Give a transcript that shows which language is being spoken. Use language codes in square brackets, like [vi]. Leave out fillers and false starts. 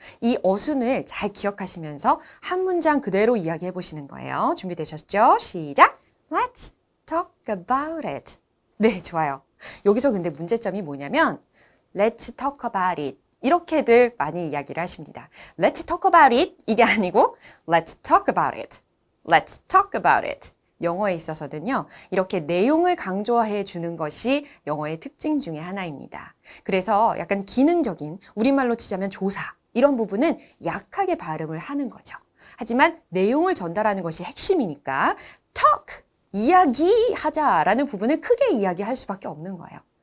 [ko] 이 어순을 잘 기억하시면서 한 문장 그대로 이야기해 보시는 거예요. 준비되셨죠? 시작! [en] Let's talk about it. [ko] 네, 좋아요. 여기서 근데 문제점이 뭐냐면 [en] Let's talk about it. [ko] 이렇게들 많이 이야기를 하십니다. [en] Let's talk about it. [ko] 이게 아니고 [en] Let's talk about it. Let's talk about it. [ko] 영어에 있어서는요, 이렇게 내용을 강조해 주는 것이 영어의 특징 중에 하나입니다. 그래서 약간 기능적인, 우리말로 치자면 조사, 이런 부분은 약하게 발음을 하는 거죠. 하지만 내용을 전달하는 것이 핵심이니까 talk, 이야기하자라는 부분을 크게 이야기할 수밖에 없는 거예요.